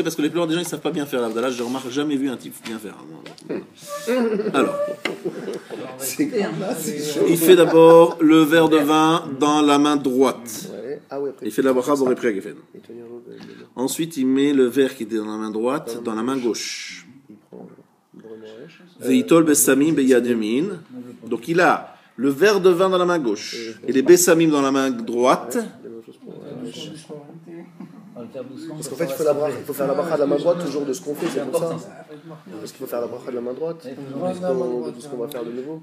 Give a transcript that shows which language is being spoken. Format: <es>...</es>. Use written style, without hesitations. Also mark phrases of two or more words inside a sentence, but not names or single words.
<fr>Parce que les plupart des gens ils savent pas bien faire l'Avdala. Je remarque jamais vu un type bien faire. Alors, il fait d'abord le verre de vin dans la main droite. Il fait de la bracha</fr> <he>בורא פרי הגפן.</he> <fr>Ensuite, il met le verre qui était dans la main droite dans la main gauche.</fr> <he>ויטול בשמים ביד ימין.</he> <fr>Donc il a le verre de vin dans la main gauche et les besamim dans la main droite. Parce qu'en fait, il faut faire la bracha de la main droite toujours de ce qu'on fait, c'est pour ça. Parce qu'il faut faire la bracha de la main droite, de ce qu'on va faire de nouveau.</fr>